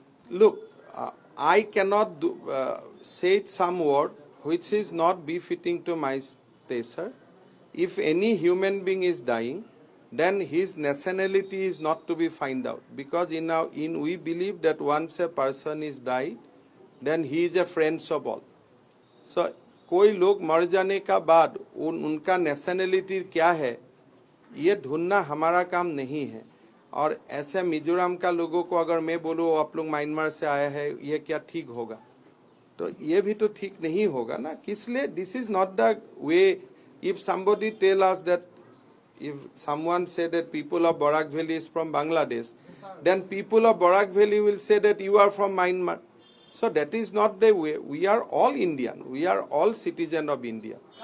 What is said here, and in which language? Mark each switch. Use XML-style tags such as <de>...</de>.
<en>Look, I cannot say some word which is not befitting to my stature. If any human being is dying, then his nationality is not to be find out, because we believe that once a person is died, then he is a friend of all.</en> <hi>So कोई लोग मर जाने का बाद उनका nationality क्या है ये ढूंढना हमारा काम नहीं है. और ऐसे मिजोरम का लोगों को अगर मैं बोलूँ आप लोग म्यांमार से आए हैं, ये क्या ठीक होगा? तो ये भी तो ठीक नहीं होगा ना. इसलिए</hi> <en>This is not the way. If somebody tell us that, if someone said that people of Barak Valley is from Bangladesh, then people of Barak Valley will say that you are from Myanmar. So that is not the way. We are all Indian. We are all citizen of India.</en>